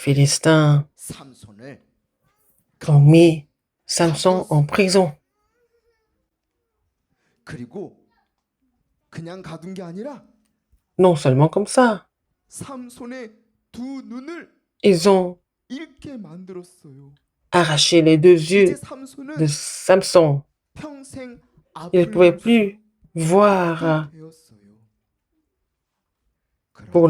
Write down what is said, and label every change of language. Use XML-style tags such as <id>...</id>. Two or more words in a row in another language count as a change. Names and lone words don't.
<fr>les Philistins</fr> <ko>삼손을</ko> <fr>ont mis Samson en prison.</fr> <ko>그리고 그냥 가둔 게 아니라</ko> <fr>Non seulement comme ça,</fr> <ko>삼손의 두 눈을</ko> <fr>ils ont</fr> <ko>잃게 만들었어요.</ko> <fr>arraché les deux</fr> <ko>이제</ko> <fr>yeux</fr> <ko>삼손은</ko> <fr>de Samson.</fr> <ko>평생</ko> <fr>Il ne</fr> <ko>앞을</ko> <fr>pouvait</fr> <ko>볼</ko> <fr>plus voir</fr> <ko>수 되었어요.</ko> <fr>pour le</fr>